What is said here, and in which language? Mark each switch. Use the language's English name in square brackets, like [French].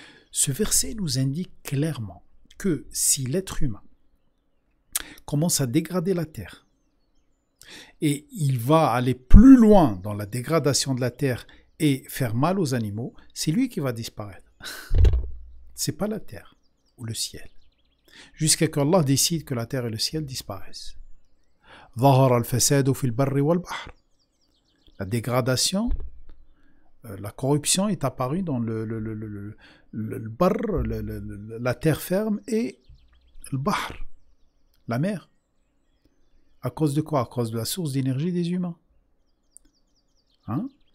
[French] Ce verset nous indique clairement que si l'être humain commence à dégrader la terre, et il va aller plus loin dans la dégradation de la terre et faire mal aux animaux, c'est lui qui va disparaître. C'est pas la terre ou le ciel. Jusqu'à ce qu'Allah décide que la terre et le ciel disparaissent. [Arabic] ظهر الفساد في البر والبحر. [French] La dégradation, la corruption est apparue dans le bar, la terre ferme, et le bahr, la mer. À cause de quoi? À cause de la source d'énergie des humains. Hein?